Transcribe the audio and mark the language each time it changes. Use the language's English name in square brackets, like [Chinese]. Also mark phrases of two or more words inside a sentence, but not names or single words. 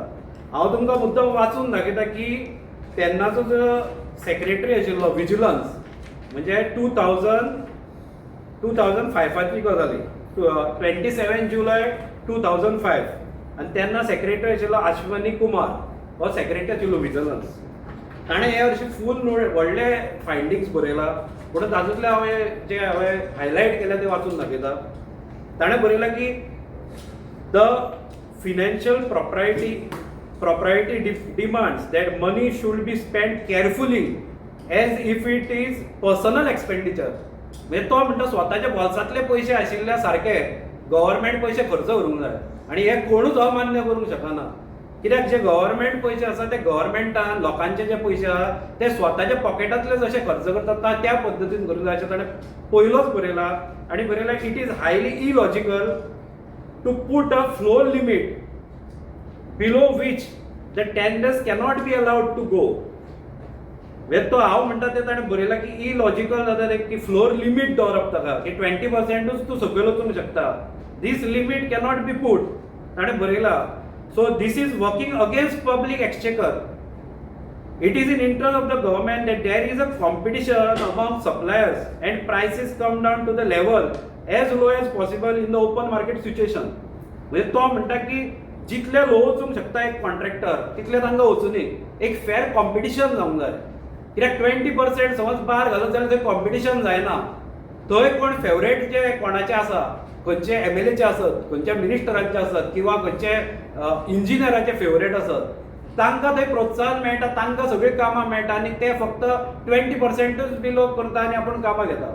[Konkani] हांव तुमकां मुद्दम वाचून दाखयता की तेन्नाचो जो सेक्रेटरी आशिल्लो विजिलन्स म्हणजे 2005ची गजाली 27 जुलय 2005 आनी तेन्ना सेक्रेटरी आशिल्लो अश्वनी कुमार हो सेक्रेटरी आशिल्लो विजिलन्स ताणें हे वर्षी फूल व्हडले फायंडिंग्स बरयला, पूण तातूंतले हांवें हायलायट केल्या ते वाचून दाखयता. ताणें बरयलां की [English] the financial propriety demands that money should be spent carefully as if it is personal expenditure. [Konkani] म्हणजे तो म्हणटा स्वताच्या बोल्सांतले पयशे आशिल्ल्या सारके गव्हर्मेंट पयशे खर्च करूंक जाय, आनी हे कोणूच अमान्य करूंक शकना. कित्याक जे गव्हर्मेंट पयशे आसा ते गव्हर्मेंटान लोकांचे जे पयशे आहा ते स्वताच्या पॉकेटांतले जशे खर्च करतात त्या पद्दतीन करूंक जाय अशें ताणें पयलोच बरयला. आनी बरयला [English] it is highly illogical to put a floor limit below which the tenders cannot be allowed to go. [Konkani] तो हांव म्हणटा ते ताणें बरयला की इलॉजिकल जाता की [English] floor limit [Konkani] दवरप ताका की 20%च तूं सकयल वचूंक शकता. [English] this limit cannot be put [Konkani] ताणें बरयला. [English] so this is working against public exchequer. It is in interest of the government that there is a competition among suppliers and prices come down to the level as low as possible in the open market situation. [Konkani] म्हणजे तो म्हणटा की जितले लो वचूंक शकता एक कॉन्ट्रॅक्टर तितले तांकां वचूनी. एक [English] fair competition [Konkani] जावंक जाय. कित्याक 20% समज भार घालत जाल्यार थंय कॉम्पिटिशन जायना. थंय कोण फेवरेट जे कोणाचे आसा, खंयचे MLAचे आसत, खंयच्या मिनिस्टरांचे आसत किंवा खंयचे इंजिनियराचे फेवरेट आसत, तांकां थंय प्रोत्साहन मेळटा, तांकां सगळीं कामां मेळटा आनी ते फक्त 20%च बिलो करता आनी आपूण कामां घेता.